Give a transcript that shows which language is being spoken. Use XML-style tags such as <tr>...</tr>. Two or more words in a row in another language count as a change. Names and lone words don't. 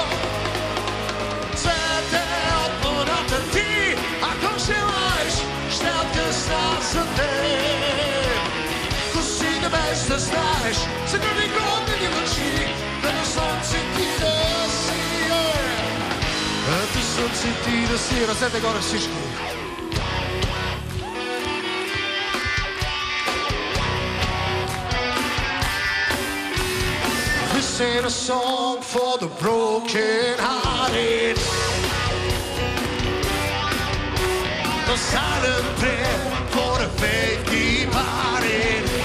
<bg>Цвете от луната ти, ако желаеш, ще откъсна за теб. Без да знаеш, сега ми огнени очи, като слънце ти да си, като слънце ти да си. Ръцете горе всички.</bg> <en>We sing a song for the broken hearted, the silent prayer for the faith departed.</en>